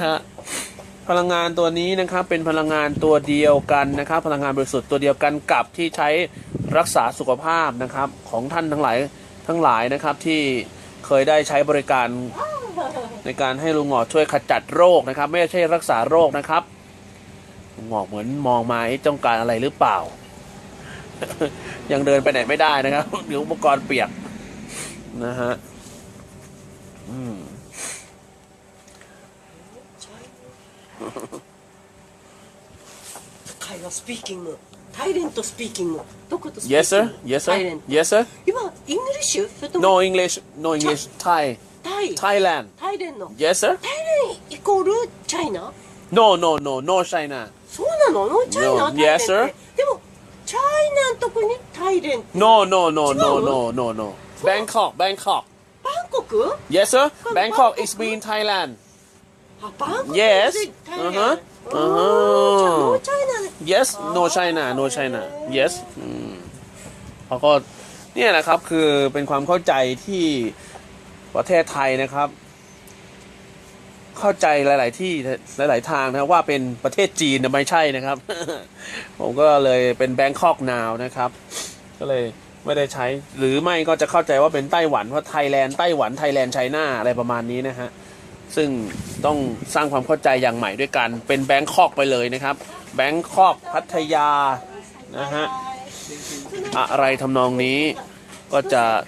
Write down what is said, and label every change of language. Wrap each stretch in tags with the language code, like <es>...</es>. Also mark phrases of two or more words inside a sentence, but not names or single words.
<th>ฮะพลังงานตัวนี้นะครับเป็นพลังงานตัวเดียวกันนะครับพลังงานบริสุทธิ์ตัวเดียวกันกับที่ใช้รักษาสุขภาพนะครับของท่านทั้งหลายนะครับที่เคยได้ใช้บริการในการให้ลุงหงอกช่วยขจัดโรคนะครับไม่ใช่รักษาโรคนะครับลุงหงอกเหมือนมองมาต้องการอะไรหรือเปล่า ยังเดินไปไหนไม่ได้นะครับเดี๋ยวอุปกรณ์เปียกนะฮะ</th> <ja>会話スピーキングタイレントスピーキングどことスピーキング</ja> <en>Yes sir Yes</en> <ja>タ sir イレント</ja> <en>Yes sir</en> <ja>今イングリッシュそれとも</ja> <en>No English No English Thai</en> <ja>タイ Thailand タイレンの</ja> <en>Yes sir</en> <ja>タイレンイコールチャイナ</ja> <en>No China</en> <ja>そうなの</ja> <en>No China</en> <ja>No タイレン Yes って sir でもチャイナのとこにタイレン No 違う Bangkok バンコク</ja> <en>Yes sir Bangkok is mean Thailand</en> <ja>あバンコク Yes でタイレンじゃあ</ja> <en>No China Yes No China Yes</en> <th>เขาก็เนี่ยแหละครับคือเป็นความเข้าใจที่ประเทศไทยนะครับเข้าใจหลาย ๆที่หลายๆทางนะว่าเป็นประเทศจีนนะไม่ใช่นะครับ ผมก็เลยเป็น</th> <en>Bangkok now</en> <th>นะครับก็เลยไม่ได้ใช้หรือไม่ก็จะเข้าใจว่าเป็นไต้หวันเพราะไทยแลนด์ไต้หวันไทยแลนด์ไชน่าอะไรประมาณนี้นะฮะซึ่งต้องสร้างความเข้าใจอย่างใหม่ด้วยกันเป็นแบงคอกไปเลยนะครับแบงคอกพัทยานะฮะอะไรทำนองนี้ก็จะ</th>